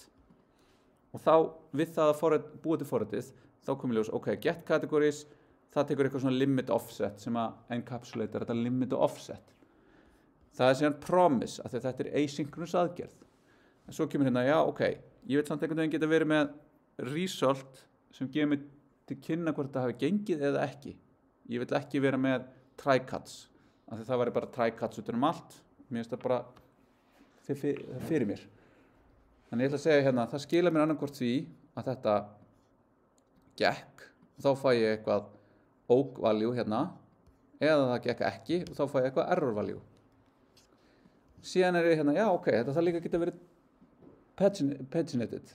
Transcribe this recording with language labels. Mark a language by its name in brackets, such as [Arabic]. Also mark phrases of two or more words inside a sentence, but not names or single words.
[Icelandic] Og þá við það að búa til forritið, þá komið ljós, ok, [English] get categories, [Icelandic] það tekur eitthvað svona [English] limit offset [Icelandic] sem að encapsulator þetta limit og offset. Það er síðan promise, af því að þetta er asynchronous aðgerð. En svo kemur hérna, já, ok, ég vil samt einhvern veginn geta verið með result sem gefur mig til kynna hvort það hafi gengið eða ekki. Ég vil ekki vera með try-cuts, af því það væri bara try-cuts út allt. Mér finnst það bara fyrir mér. Þannig ég ætla að segja hérna, það skilar mér annarkvort því að þetta gekk og þá fæ ég eitthvað [English] oak value [Icelandic] hérna, eða það gekk ekki og þá fæ ég eitthvað [English] error value. [Icelandic] Síðan er ég hérna, já, ok, þetta þarf líka að geta verið paginated.